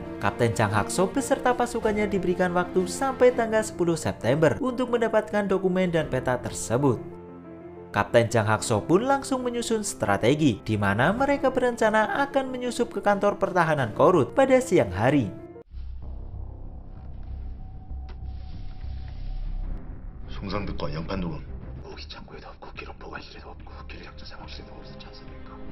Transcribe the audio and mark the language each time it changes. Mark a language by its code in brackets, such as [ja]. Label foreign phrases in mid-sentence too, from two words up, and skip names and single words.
[id] Kapten Jang Hakso beserta pasukannya diberikan waktu sampai tanggal 10 September untuk mendapatkan dokumen dan peta tersebut. Kapten Jang Hakso pun langsung menyusun strategi, di mana mereka berencana akan menyusup ke kantor pertahanan Korut pada siang hari. [ko] 송상득과 연판독은 무기 창고에도 없고 기록 보관실에도 없고 기류작전 상황실에도 없었지 않습니까?